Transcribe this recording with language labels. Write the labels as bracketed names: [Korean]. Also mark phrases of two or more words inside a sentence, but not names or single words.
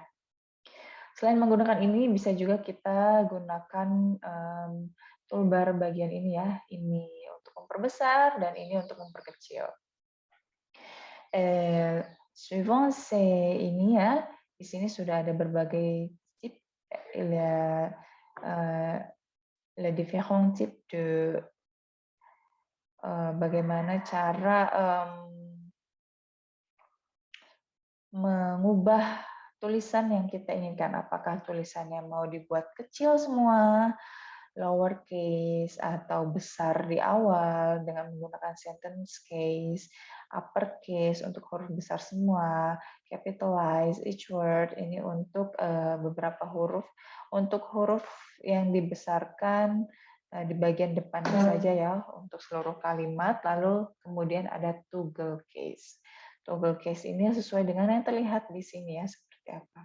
[Indonesian] Selain menggunakan ini, bisa juga kita gunakan toolbar bagian ini ya, ini untuk memperbesar dan ini untuk memperkecil. Suivant ini ya, di sini sudah ada berbagai [French] il y a les différents types de [Indonesian] bagaimana cara mengubah tulisan yang kita inginkan. Apakah tulisannya mau dibuat kecil semua, lowercase, atau besar di awal dengan menggunakan [English] sentence case, [Indonesian] uppercase untuk huruf besar semua, [English] capitalize each word [Indonesian] ini untuk beberapa huruf. Untuk huruf yang dibesarkan di bagian depannya saja ya untuk seluruh kalimat, lalu kemudian ada [English] toggle case. Toggle case [Indonesian] ini sesuai dengan yang terlihat di sini ya, seperti apa.